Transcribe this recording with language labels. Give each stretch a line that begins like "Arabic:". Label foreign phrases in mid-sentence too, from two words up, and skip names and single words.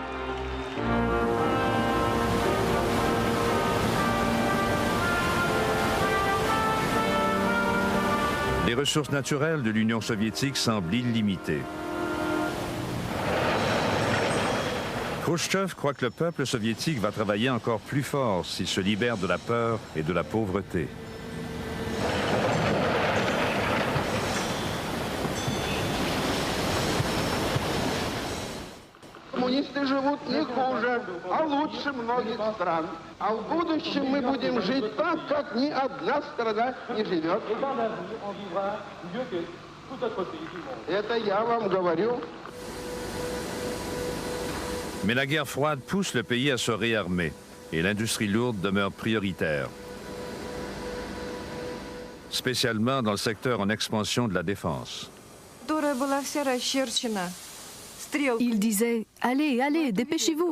French: Les ressources naturelles de l'Union soviétique semblent illimitées. Khrouchtchev croit que le peuple soviétique va travailler encore plus fort s'il se libère de la peur et de la pauvreté.
Russian: Коммунисты живут не хуже, а лучше многих стран. А в будущем мы будем жить так, как ни одна страна не живет. Это я вам говорю.
French: Mais la guerre froide pousse le pays à se réarmer et l'industrie lourde demeure prioritaire, spécialement dans le secteur en expansion de la défense. Il disait « Allez, allez, dépêchez-vous !»